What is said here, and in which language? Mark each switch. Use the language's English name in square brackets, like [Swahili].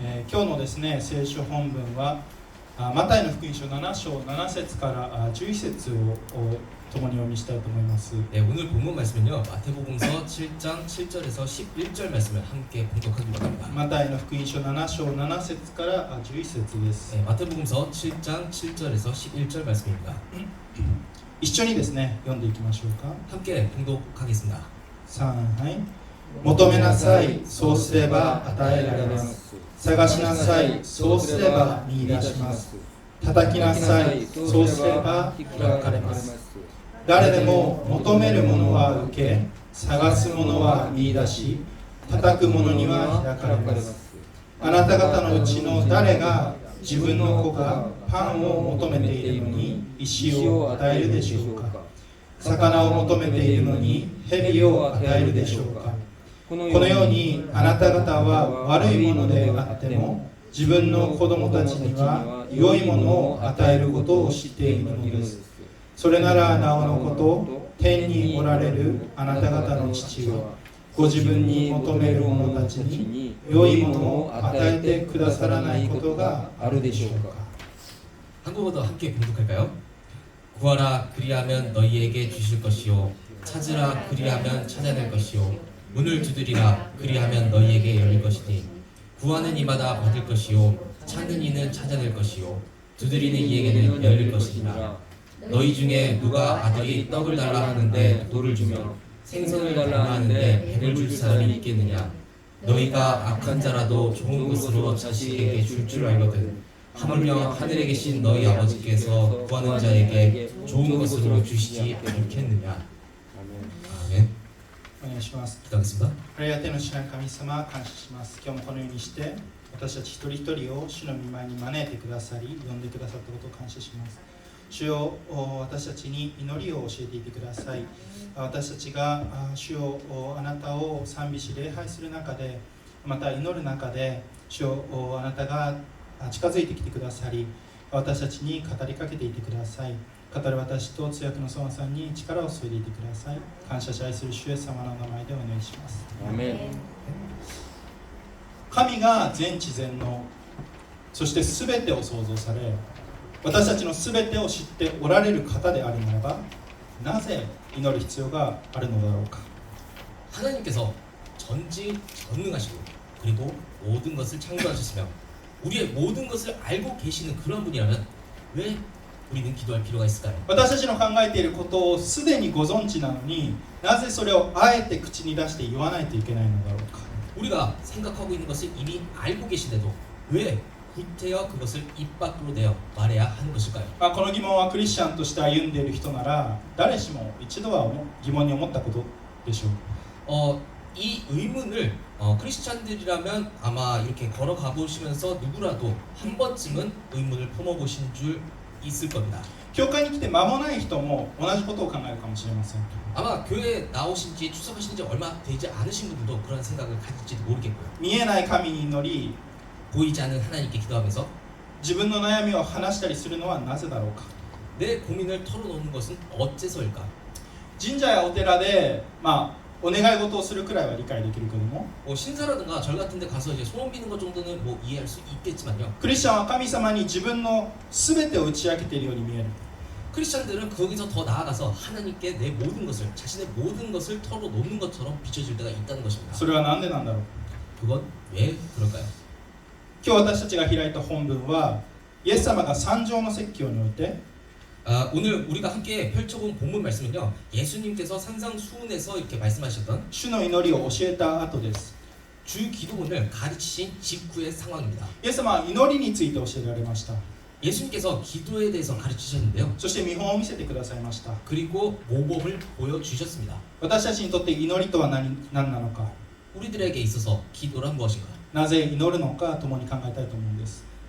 [Japanese] 今日のですね、聖書本文はマタイの福音書7章7節から11節を共に読みしたいと思います。 [Korean] 네, 오늘 본문 말씀은요. 마태복음서 7장 7절에서 11절 말씀을 함께 공독하기로 합니다. [Japanese] マタイの福音書7章7節から11節です。 [Korean] 네, 마태복음서 7장 7절에서 11절 말씀입니다. [Japanese] 一緒にですね、読んでいきましょうか。 [Korean] 함께 공독하겠습니다. [Japanese] 3、はい。求めなさい、そうすれば与えられます。探しなさい、そうすれば見出します。叩きなさい、そうすれば開かれます。誰でも求めるものは受け、探すものは見出し、叩くものには開かれます。あなた方のうちの誰が自分の子がパンを求めているのに石を与えるでしょうか。魚を求めているのに蛇を与えるでしょうか。このようにあなた方は悪いものであっても自分の子供たちには良いものを与えることを知っているのです。それならなおのこと、天におられるあなた方の父はご自分に求める者たちに良いものを与えてくださらないことがあるでしょうか。 [Korean] 한국어도 함께 공독할까요? 구하라 그리하면 너희에게 주실 것이요 찾으라 그리하면 찾아낼 것이요 문을 두드리라 그리하면 너희에게 열릴 것이니 구하는 이마다 받을 것이요 찾는 이는 찾아낼 것이요 두드리는 이에게는 열릴 것이니라. 너희 중에 누가 아들이 떡을 달라 하는데 돌을 주며 생선을 달라 하는데 배를 줄 사람이 있겠느냐. 너희가 악한 자라도 좋은 것으로 자식에게 줄 알거든 하물며 하늘에 계신 너희 아버지께서 구하는 자에게 좋은 것으로 주시지 않겠느냐. 아멘. [Japanese] お願いします。 [Korean] 기도하겠습니다. [Japanese] ありがての主な神様、感謝します。今日もこのようにして私たち一人一人を主の御前に招いてくださり、呼んでくださったことを感謝します。主よ、私たちに祈りを教えていてください。私たちが主よ、あなたを賛美し礼拝する中で、また祈る中で、主よ、あなたが近づいてきてくださり、私たちに語りかけていてください。語る私と通訳のソンさんに力を注いでいてください。感謝し愛する主イエス様の名前でお願いします。アメン。神が全知全能、そして全てを創造され、私たちの全てを知っておられる方であるならば、なぜ祈る必要があるのだろうか。 [Korean] 하나님께서 전지전능하시고 그리고 모든 것을 창조하셨으며 우리의 모든 것을 알고 계시는 그런 분이라면 왜 우리는 기도할 필요가 있을까요? [Japanese] 私たちの考えていることをすでにご存知なのに、なぜそれをあえて口に出して言わないといけないのだろうか。 [Korean] 우리가 생각하고 있는 것을 이미 알고 계시는데도 왜 구태여 그것을 입 밖으로 내어 말해야 하는 것일까요? [Japanese] この疑問はクリスチャンとして歩んでいる人なら誰しも一度は疑問に思ったことでしょう。 [Korean] 이 의문을 크리스찬들이라면 아마 이렇게 걸어가 보시면서 누구라도 한 번쯤은 의문을 품어보신 줄 있을 겁니다. [Japanese] 教会に来て間もない人も同じことを考えるかもしれません。 [Korean] 아마 교회에 나오신 지 출석하신 지 얼마 되지 않으신 분들도 그런 생각을 가질지도 모르겠고요. [Japanese] 見えない神に祈り、 [Korean] 보이지 않는 하나님께 기도하면서 [Japanese] 自分の悩みを話したりするのはなぜだろうか。 [Korean] 내 고민을 털어놓는 것은 어째서일까? [Japanese] 神社やお寺で、お願い事をするくらいは理解できるけども、 [Korean] 신사라든가 절 같은 데 가서 이제 소원 비는 것 정도는 뭐 이해할 수 있겠지만요. [Japanese] クリスチャンは神様に自分の全てを打ち明けているように見える。 [Korean] 크리스찬들은 거기서 더 나아가서 하나님께 내 모든 것을 자신의 모든 것을 털어놓는 것처럼 비춰질 때가 있다는 것입니다. [Japanese] それは何でなんだろう。 [Korean] 그건 왜 그럴까요? [Japanese] 今日私たちが開いた本文は、イエス様が三条の説教において、 [Korean] 오늘 우리가 함께 펼쳐본 본문 말씀은요, 예수님께서 산상수훈에서 이렇게 말씀하셨던 [Japanese] 主の祈りを教えた後です。 [Korean] 주 기도문을 가르치신 직후의 상황입니다. [Japanese] イエス様は祈りについて教えられました。 [Korean] 예수님께서 기도에 대해서 가르치셨는데요. [Japanese] そして見本を見せてくださいました。 [Korean] 그리고 모범을 보여주셨습니다. [Japanese] 私たちにとって祈りとは何なのか、 [Korean] 우리들에게 있어서 기도란 무엇인가? [Japanese] なぜ祈るのか共に考えたいと思うんです。